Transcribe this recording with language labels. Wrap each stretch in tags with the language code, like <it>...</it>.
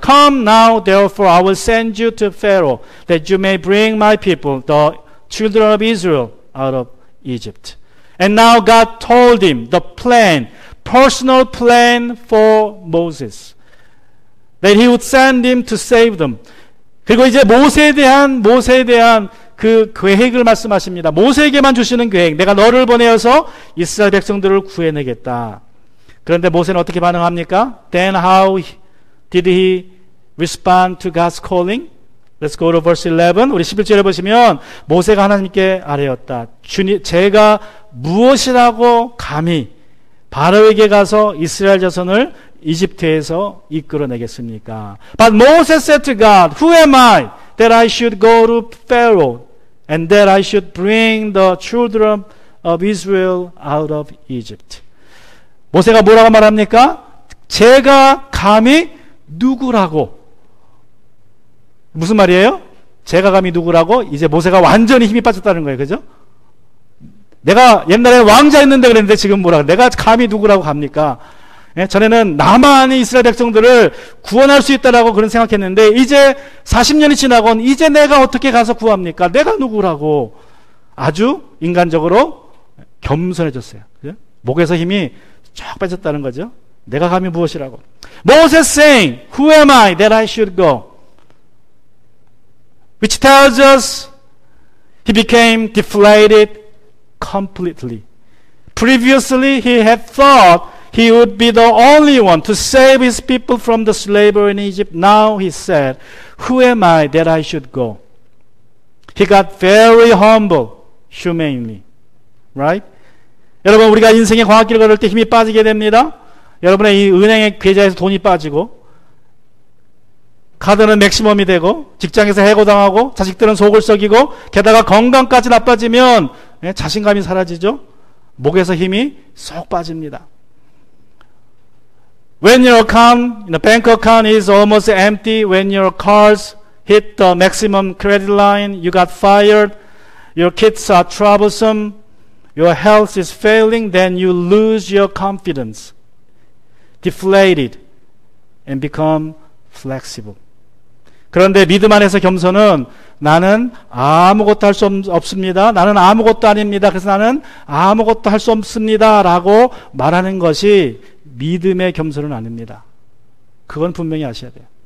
<en>Come now, therefore I will send you to Pharaoh, that you may bring my people, the children of Israel, out of Egypt. And now God told him the plan, personal plan for Moses, that he would send him to save them.</en> <ko>그리고 이제 모세에 대한 그 계획을 말씀하십니다. 모세에게만 주시는 계획. 내가 너를 보내어서 이스라엘 백성들을 구해내겠다. 그런데 모세는 어떻게 반응합니까?</ko> <en>Then how did he respond to God's calling? Let's go to verse 11.</en> <ko>우리 11절에 보시면 모세가 하나님께 아뢰었다. 주님, 제가 무엇이라고 감히 바로에게 가서 이스라엘 자손을 이집트에서 이끌어내겠습니까?</ko> <en>But Moses said to God, Who am I that I should go to Pharaoh and that I should bring the children of Israel out of Egypt?</en> <ko>모세가 뭐라고 말합니까? 제가 감히 누구라고? 무슨 말이에요? 제가 감히 누구라고? 이제 모세가 완전히 힘이 빠졌다는 거예요. 그죠? 내가 옛날에 왕자였는데 그랬는데 지금 뭐라 내가 감히 누구라고 갑니까? 예, 전에는 나만이 이스라엘 백성들을 구원할 수 있다라고 그런 생각했는데 이제 40년이 지나곤 이제 내가 어떻게 가서 구합니까? 내가 누구라고? 아주 인간적으로 겸손해졌어요. 그죠? 목에서 힘이 쫙 빠졌다는 거죠. 내가 감히 무엇이라고?</ko> <en>Moses saying, Who am I that I should go? Which tells us he became deflated completely. Previously he had thought he would be the only one to save his people from the slavery in Egypt. Now he said, Who am I that I should go? He got very humble, humanely. Right?</en> <ko>여러분, 우리가 인생의 광학길을 걸을 때 힘이 빠지게 됩니다. 여러분의 이 은행의 계좌에서 돈이 빠지고, 카드는 맥시멈이 되고, 직장에서 해고당하고, 자식들은 속을 썩이고, 게다가 건강까지 나빠지면 자신감이 사라지죠. 목에서 힘이 쏙 빠집니다.</ko> <en>When your account, the bank account is almost empty, when your cars hit the maximum credit line, you got fired, your kids are troublesome, your health is failing, then you lose your confidence, deflated, and become flexible.</en> <ko>그런데 믿음 안에서 겸손은 나는 아무것도 할 수 없습니다. 나는 아무것도 아닙니다. 그래서 나는 아무것도 할 수 없습니다. 라고 말하는 것이 믿음의 겸손은 아닙니다. 그건 분명히 아셔야 돼요.</ko>